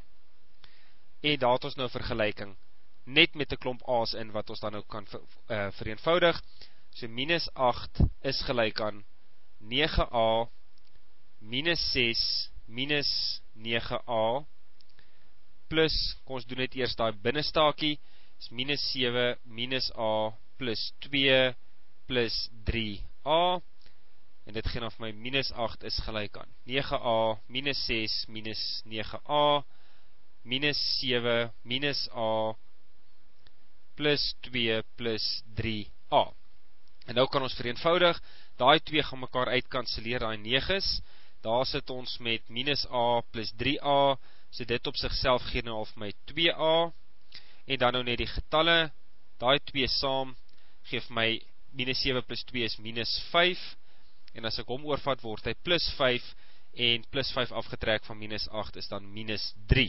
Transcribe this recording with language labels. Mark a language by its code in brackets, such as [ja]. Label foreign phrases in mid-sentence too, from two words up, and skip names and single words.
[af] En daar het ons nou vergelyking, net met 'n klomp a's in, wat ons dan nou kan vereenvoudig. So minus 8 is gelyk aan 9a minus 6 minus 9a, plus, kom ons doen net eers daai binnestaakie, is minus 7 minus a plus 2 plus 3a, en dit gee dan vir my minus 8 is gelyk aan 9a minus 6 minus 9a, minus 7 minus a plus 2 plus 3a. En nou kan ons vereenvoudig, daai 2 gaan mekaar uitkanseleer, daai 9's, daar sit ons met minus a plus 3a, so dit op sigself gee nou al vir my 2a, en dan nou net die getalle, daai 2 saam, gee vir my minus 7 plus 2 is minus 5, en as ek hom oorvat word hy plus 5, en plus 5 afgetrek van minus 8 is dan minus 3.